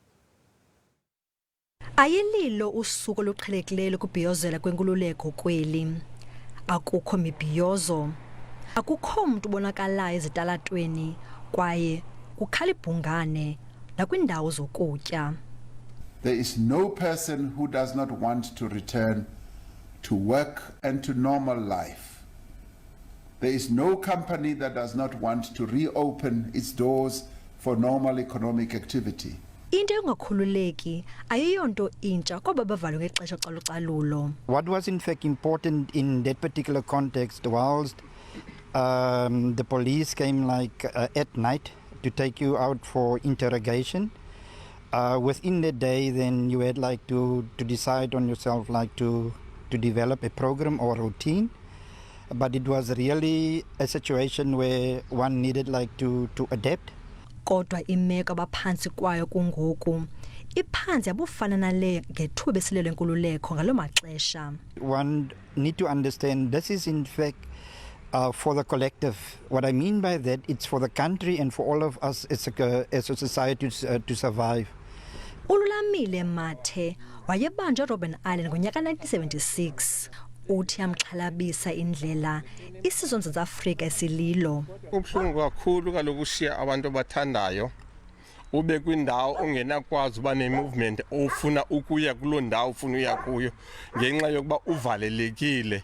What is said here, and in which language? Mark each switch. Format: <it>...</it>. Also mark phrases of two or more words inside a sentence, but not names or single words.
<xh>Ayililo usuku oluqhelekileyo lokubhiyozela kwenkululeko kweli. Akukho mibhiyozo, akukho mntu ubonakalayo ezitalatweni kwaye kukhalibhungane nakwindawo zokutya.</xh> <en>There is no person who does not want to return to work and to normal life. There is no company that does not want to reopen its doors for normal economic activity.</en> <xh>Into engakhululeki ayiyonto intsha kwaba bavalwe ngexesha calucalulo.</xh> <en>What was in fact important in that particular context whilst the police came at night to take you out for interrogation. Within the day, then you had to decide on yourself to develop a program or routine. But it was really a situation where one needed to adapt.</en> <xh>Kodwa imeko abaphantsi kwayo kungoku iphantsi yabufana nale ngethuba besilelo lenkululeko ngalo maxesha.</xh> <en>One need to understand this is in fact for the collective. What I mean by that, it's for the country and for all of us as a society to survive.</en> <xh>Ululamile Mathe wayebanjwa Robben Island ngonyaka 1976. Uthi amxhalabisa indlela isizwe eMzantsi Afrika esililo. Kubuhlungu kakhulu kaloku ushiya abantu abathandayo ube kwindawo ongenakwazi uba ne-movement ofuna ukuya kuloo ndawo ufuna uya kuyo ngenxa yokuba uvalelekile.</xh>